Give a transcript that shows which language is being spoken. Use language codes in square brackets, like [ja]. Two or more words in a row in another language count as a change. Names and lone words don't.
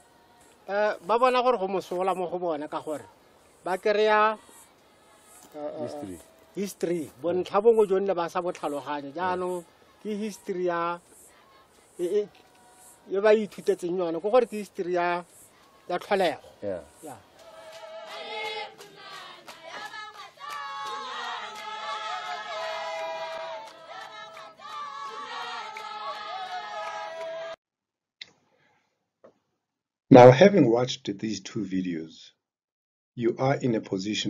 [tn] ba bona gore go mosola mo go bona ka gore ba kereya history bontlha bongwe jonne ba sa botlhaloganye jaanong ke history ya e ba ithutetseng yone go gore ke history ya tlholego. [en] Now, having watched these two videos, you are in a position